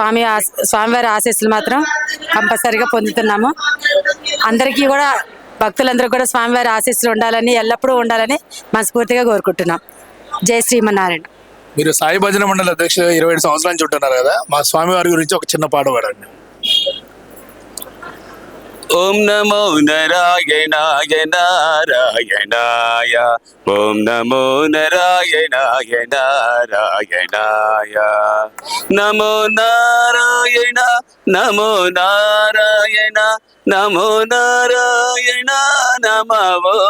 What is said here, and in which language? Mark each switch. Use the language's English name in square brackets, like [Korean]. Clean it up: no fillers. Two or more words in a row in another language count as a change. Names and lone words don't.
[Telugu] స్వామివారి ఆశీస్సులు మాత్రం కంపల్సరీగా పొందుతున్నాము. అందరికీ కూడా భక్తులందరూ కూడా స్వామివారి ఆశీస్సులు ఉండాలని ఎల్లప్పుడూ ఉండాలని మనస్ఫూర్తిగా కోరుకుంటున్నాం. జై శ్రీమన్నారాయణ. మీరు సాయి భజన మండలి అధ్యక్షులు 27 సంవత్సరాల నుంచి ఉంటున్నారు కదా, మా స్వామివారి గురించి ఒక చిన్న పాట పాడండి. [Sanskrit] ఓం నమో నారాయణాయ నారాయణాయ, ఓం నమో నారాయణాయ నారాయణాయ, నమో నారాయణ నమో నారాయణ నమో నారాయణ నమో.